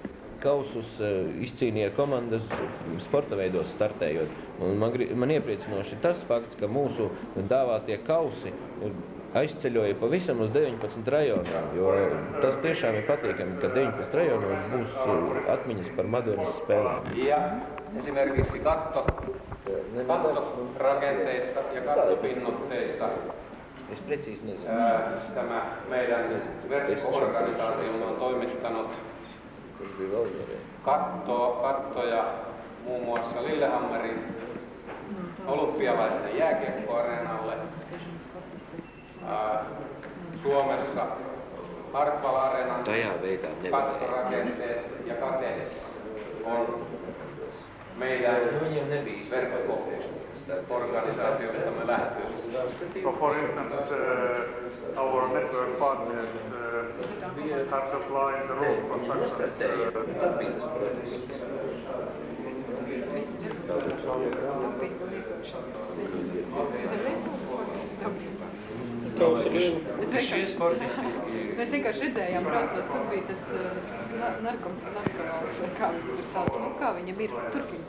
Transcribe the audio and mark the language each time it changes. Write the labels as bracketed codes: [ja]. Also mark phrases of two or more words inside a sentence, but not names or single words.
[lv] Kausus izcīnīja komandas sporta veidos startējot. Un man iepriecinoši tas fakts, ka mūsu dāvātie kausi aizceļoja pavisam uz 19 rajoniem, jo tas tiešām ir patīkami, ka 19 rajonos būs atmiņas par Madonas spēlēm. [fi] Ja esimerkiksi kattorakenteissa ja kattopinnutteissa tämä meidän verkko-organisaatio on toimittanut kattoja muun muassa Lillehammerin olympialaisten jääkiekkoareenalle. Suomessa Hartwall-areenan kattorakenteet ja kate on meidän verkko-organisaatiostamme lähtöisin. [en] So for instance, our network partners have supplied the road construction. [lv] Mēs vienkārši redzējām, braucot, tur bija tas narkomāls, kā viņu tur sauc, kā viņam ir Turkins.